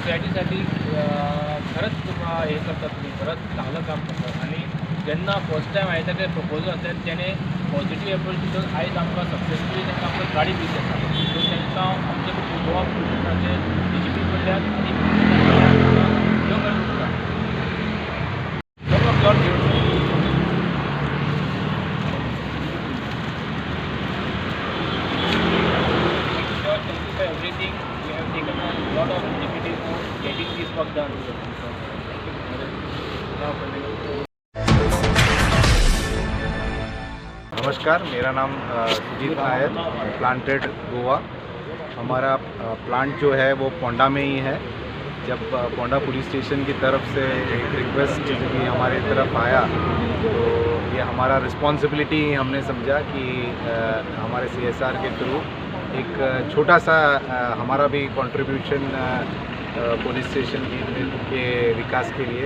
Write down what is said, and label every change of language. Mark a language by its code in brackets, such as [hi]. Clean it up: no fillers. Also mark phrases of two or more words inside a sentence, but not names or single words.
[mr] कम्युनिटीसाठी खरंच हे करतात, तुम्ही खरंच चांगलं काम करतात. [kok] आणि जेन्ना [en] first time [kok] हांवें ताका प्रपोजल आसलें तेणे [en] positive approach [kok] दिवन आयज आमकां सक्सेसफुली तांकां आमकां गाडी दिली आसा. सो तांकां आमचे गोवा पुलिसाचे DGP कडल्यान आनी देव बरें करूं. [en] Everything we have taken a lot of difficulties for getting this work done. Thank you. [hi] नमस्कार, मेरा नाम सुजीत नायर, प्लांटेड गोवा। हमारा प्लांट जो है वो पोंडा में ही है। जब पोंडा पुलिस स्टेशन की तरफ से एक रिक्वेस्ट भी हमारे तरफ आया तो ये हमारा रिस्पॉन्सिबिलिटी हमने समझा कि हमारे CSR के थ्रू एक छोटा सा हमारा भी कंट्रीब्यूशन पुलिस स्टेशन के विकास के लिए।